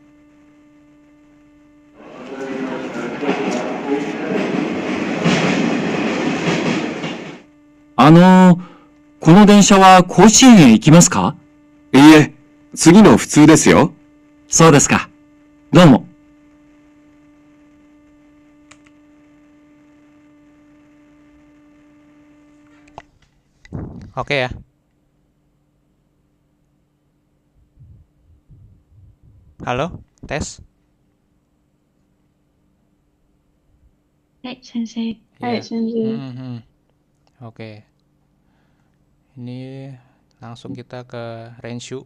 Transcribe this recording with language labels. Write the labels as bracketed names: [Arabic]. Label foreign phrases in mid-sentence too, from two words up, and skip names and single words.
[Japanese] この電車は甲子園へ行きますか？いいえ、次の普通ですよ。そうですか。どうも。 [Indonesian] Oke ya. Halo, tes. [Japanese] はい、先生。はい、 [Indonesian] Ya. [Japanese] 先生。 [Indonesian] Oke. Ini langsung kita ke Renshu.